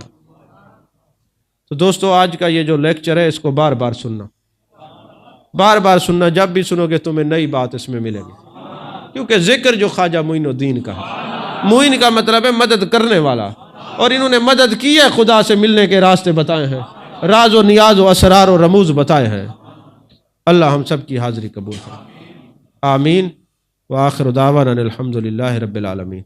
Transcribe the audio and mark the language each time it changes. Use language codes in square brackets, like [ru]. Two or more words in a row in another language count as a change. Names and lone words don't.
[ur] تو دوستو آج کا یہ جو لیکچر ہے اس کو بار بار سننا, بار بار سننا, جب بھی سنو گے تمہیں نئی بات اس میں ملے گی. کیونکہ ذکر جو خواجہ معین الدین کا ہے, معین کا مطلب ہے مدد کرنے والا, اور انہوں نے مدد کی ہے, خدا سے ملنے کے راستے بتائے ہیں, راز و نیاز و اسرار و رموز بتائے ہیں. اللہ ہم سب کی حاضری قبول کرے, آمین. [ar] وآخر دعوانا الحمد للہ رب العالمین.